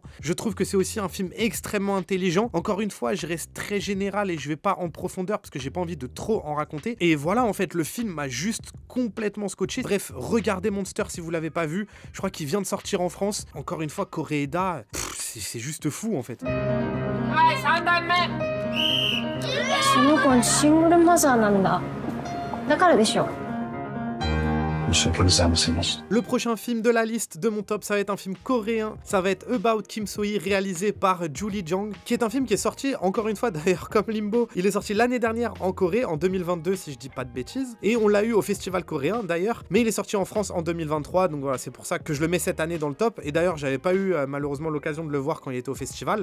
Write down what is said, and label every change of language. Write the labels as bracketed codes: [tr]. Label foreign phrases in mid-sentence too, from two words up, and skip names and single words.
[fr] Je trouve que c'est aussi un film extrêmement intelligent. Encore une fois, je reste très général et je vais pas en profondeur parce que j'ai pas envie de trop en raconter. Et voilà, en fait, le film m'a juste complètement scotché. Bref, regardez Monster si vous l'avez pas vu. Je crois qu'il vient de sortir en France. Encore une fois, Koreeda, c'est juste fou en fait. [ja] その子はシングルマザーなんだ。だからでしょ。 [fr] Le prochain film de la liste de mon top, ça va être un film coréen, ça va être About Kim So-hee, réalisé par Julie Jang, qui est un film qui est sorti, encore une fois d'ailleurs comme Limbo, il est sorti l'année dernière en Corée, en 2022 si je dis pas de bêtises, et on l'a eu au festival coréen d'ailleurs, mais il est sorti en France en 2023, donc voilà, c'est pour ça que je le mets cette année dans le top, et d'ailleurs j'avais pas eu malheureusement l'occasion de le voir quand il était au festival.